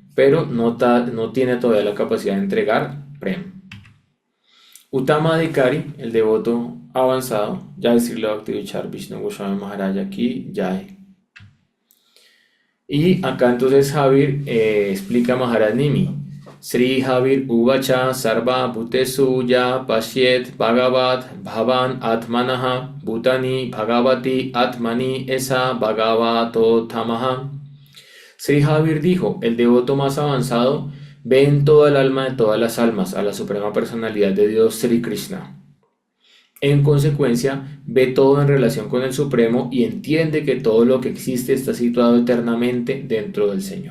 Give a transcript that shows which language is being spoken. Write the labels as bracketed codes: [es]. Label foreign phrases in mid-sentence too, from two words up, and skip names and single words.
[es] Pero no tiene todavía la capacidad de entregar Prem. [sa] Uttama Adhikari, [es] el devoto avanzado, ya decirle a Bhakti-Vichar Vishnu Goswami Maharaj aquí, Jai. Y acá entonces Javier explica Maharaj Nimi. [sa] Sri Javier Uvacha Sarva Bhutesu Ya Pashyet Bhagavat Bhavan Atmanaha Bhutani Bhagavati Atmani Esa Bhagavato Tamaha. [es] Sri Javier dijo, el devoto más avanzado ve en toda el alma de todas las almas a la suprema personalidad de Dios Sri Krishna. En consecuencia, ve todo en relación con el Supremo y entiende que todo lo que existe está situado eternamente dentro del Señor.